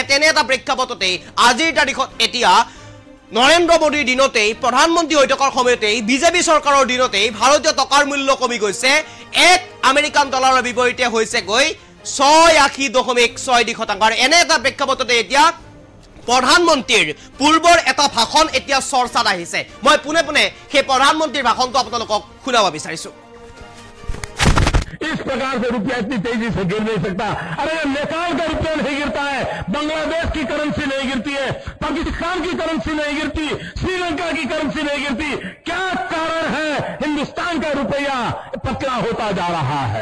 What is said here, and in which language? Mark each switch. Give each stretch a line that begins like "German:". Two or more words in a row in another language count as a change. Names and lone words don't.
Assamese: তেনে এটা প্ৰেক্ষাপটতে আজিৰ তাৰিখত এতিয়া নৰেন্দ্ৰ মোদীৰ দিনতেই, প্ৰধানমন্ত্ৰী হৈ থকাৰ সময়তেই, বিজেপি চৰকাৰৰ দিনতেই ভাৰতীয় টকাৰ মূল্য কমি গৈছে 1 আমেৰিকান ডলাৰৰ বিপৰীতে হৈছে গৈ 86.62%। আৰু এনে এটা প্ৰেক্ষাপটতে এতিয়া প্ৰধানমন্ত্ৰীৰ পূৰ্বৰ এটা ভাষণ এতিয়া চৰ্চাত আহিছে। মই পোনে পোনে সেই প্ৰধানমন্ত্ৰীৰ ভাষণটো আপোনালোকক শুনাব বিচাৰিছো।
Hindi: इस प्रकार से रुपया इतनी तेजी से गिर नहीं सकता। अरे नेपाल का रुपया नहीं गिरता है, बांग्लादेश की करेंसी नहीं गिरती है, पाकिस्तान की करेंसी नहीं गिरती, श्रीलंका की करेंसी नहीं गिरती। क्या कारण है हिंदुस्तान का रुपया पतला होता जा रहा है?